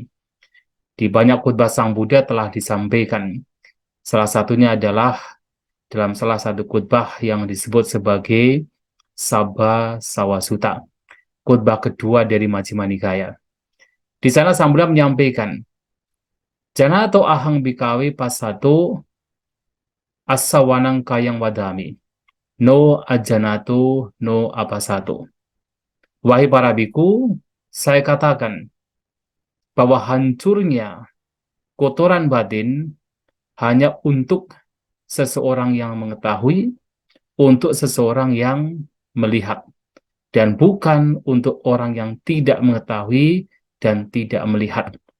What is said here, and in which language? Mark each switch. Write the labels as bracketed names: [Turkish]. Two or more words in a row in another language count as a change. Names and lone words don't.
[Indonesian] Di banyak khutbah Sang Buddha telah disampaikan. Salah satunya adalah dalam salah satu khutbah yang disebut sebagai Sabha Sawasuta, khutbah kedua dari Majjhima Nikaya. Di sana Sang Buddha menyampaikan, [Pali] Jana atau ahang bikawe pasato asawanang kayang wadami, no ajanato no apasato. [Indonesian] Wahai para biku, saya katakan bahwa hancurnya kotoran batin hanya untuk seseorang yang mengetahui, untuk seseorang yang melihat, dan bukan untuk orang yang tidak mengetahui dan tidak melihat.